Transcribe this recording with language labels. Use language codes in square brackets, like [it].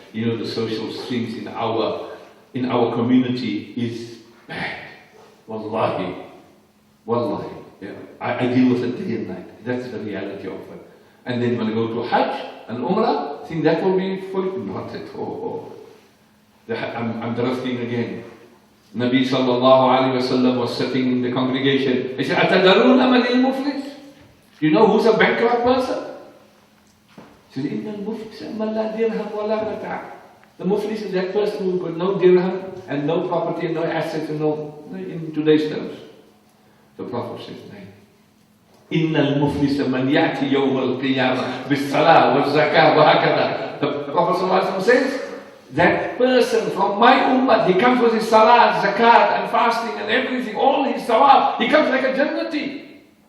[en] You know, the social strings in our community is bad. Wallahi. Wallahi. Yeah. I deal with it day and night. That's the reality of it. And then when I go to Hajj and Umrah, I think that will be fully, not at all. I'm drifting again. Nabi sallallahu alayhi wa sallam was sitting in the congregation. He said, [ar] أَتَدَرُونَ مَنِ الْمُفْلِسِ? [en] You know who's a bankrupt person? He said, [ar] إِنَّ الْمُفْلِسَ مَنْ لَا دِرْهَمْ وَلَا مَتَاعٍ. [en] The muflis is that person who's got no dirham and no property and no assets and no, in today's terms. The Prophet says, no. [ar] إِنَّ الْمُفْلِسَ مَنْ يَأْتِي يَوْمَ الْقِيَامَةِ بِالصَّلَاةِ وَالزَّكَاةِ وَهَكَذَا. [en] The Prophet ﷺ says, that person from my ummah, he comes with his salat, zakat and fasting and everything, all his sawab, he comes like a jannati.